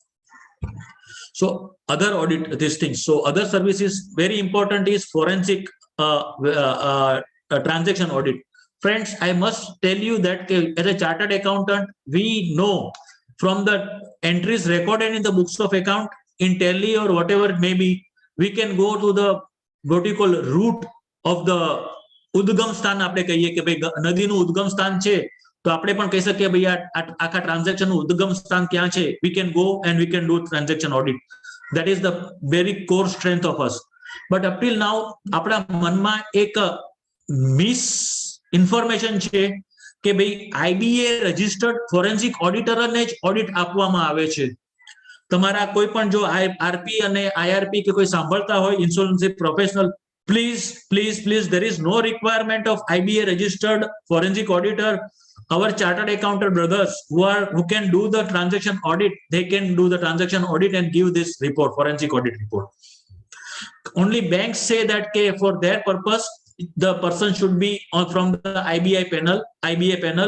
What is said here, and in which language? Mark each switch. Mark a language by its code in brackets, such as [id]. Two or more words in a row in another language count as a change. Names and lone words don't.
[en] So other audit these things. So other services very important is forensic transaction audit. Friends, I must tell you that as a chartered accountant, we know from the entries recorded in the books of account in Tally or whatever it may be, we can go to the what you call root of the [gu] ઉદ્ગમ સ્થાન આપણે કહીએ કે ભાઈ નદીનું ઉદ્ગમ સ્થાન છે તો આપણે પણ કહી શકીએ ભાઈ આખા ટ્રાન્ઝેક્શનનું ઉદ્ગમ સ્થાન ક્યાં છે. [en] We can go and we can do transaction audit. That is the very core strength of us. But up till now [gu] આપણા મનમાં એક [en] mis information [gu] છે કે ભાઈ IBA [en] registered forensic [gu] ઓડિટરને જ ઓડિટ આપવામાં આવે છે. તમારા કોઈ પણ જો RP અને IRP કે કોઈ સાંભળતા હોય [en] insurance professional, please there is no requirement of IBA registered forensic auditor. Our chartered accountant brothers who can do the transaction audit, they can do the transaction audit and give this report, forensic audit report. Only banks say that for their purpose the person should be from the IBA panel.